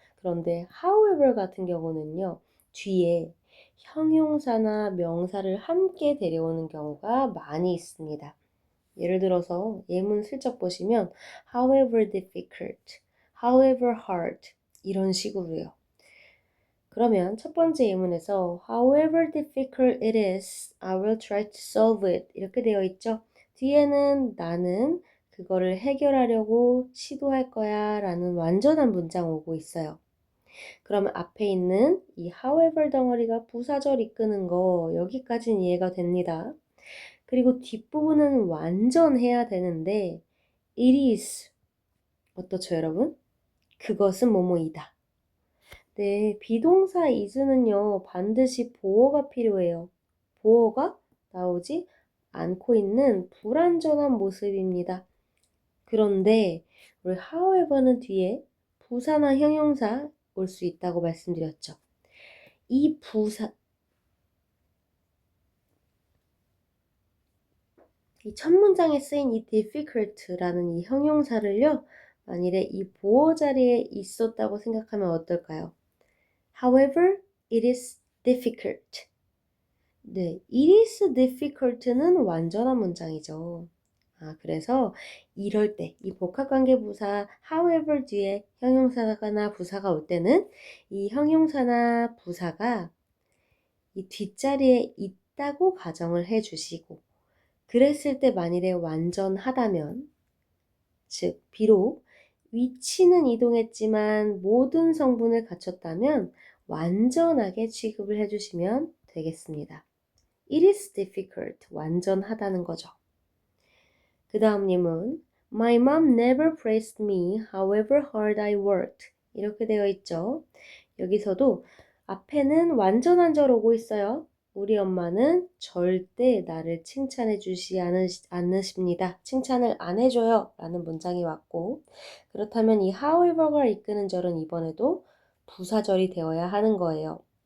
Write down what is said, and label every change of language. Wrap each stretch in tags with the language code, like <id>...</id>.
<ko>그런데 however 같은 경우는요. 뒤에 형용사나 명사를 함께 데려오는 경우가 많이 있습니다. 예를 들어서 예문 슬쩍 보시면</ko> <en>however difficult, however hard</en> <ko>이런 식으로요. 그러면 첫 번째 예문에서</ko> <en>however difficult it is, I will try to solve it</en> <ko>이렇게 되어 있죠. 뒤에는 나는 그거를 해결하려고 시도할 거야 라는 완전한 문장 오고 있어요. 그러면 앞에 있는 이 however 덩어리가 부사절 이끄는 거 여기까지는 이해가 됩니다. 그리고 뒷부분은 완전해야 되는데 it is 어떻죠 여러분? 그것은 뭐뭐이다. 네, 비동사 is는요, 반드시 보어가 필요해요. 보어가 나오지 않고 있는 불완전한 모습입니다. 그런데 우리 however는 뒤에 부사나 형용사 올 수 있다고 말씀드렸죠. 이 첫 문장에 쓰인 이 difficult라는 이 형용사를요, 만일에 이 보어 자리에 있었다고 생각하면 어떨까요?</ko> <en>However, it is difficult.</en> <ko>네,</ko> <en>it is difficult</en> <ko>는 완전한 문장이죠. 그래서 이럴 때, 이 복합관계부사 however 뒤에 형용사나 부사가 올 때는 이 형용사나 부사가 이 뒷자리에 있다고 가정을 해주시고, 그랬을 때 만일에 완전하다면, 즉 비록 위치는 이동했지만 모든 성분을 갖췄다면 완전하게 취급을 해주시면 되겠습니다.</ko> <en>It is difficult.</en> <ko>완전하다는 거죠. 그 다음 님은</ko> <en>My mom never praised me however hard I worked.</en> <ko>이렇게 되어 있죠. 여기서도 앞에는 완전한 절 오고 있어요. 우리 엄마는 절대 나를 칭찬해 주지 않으십니다. 칭찬을 안 해줘요. 라는 문장이 왔고, 그렇다면 이 however가 이끄는 절은 이번에도 부사절이 되어야 하는 거예요.</ko>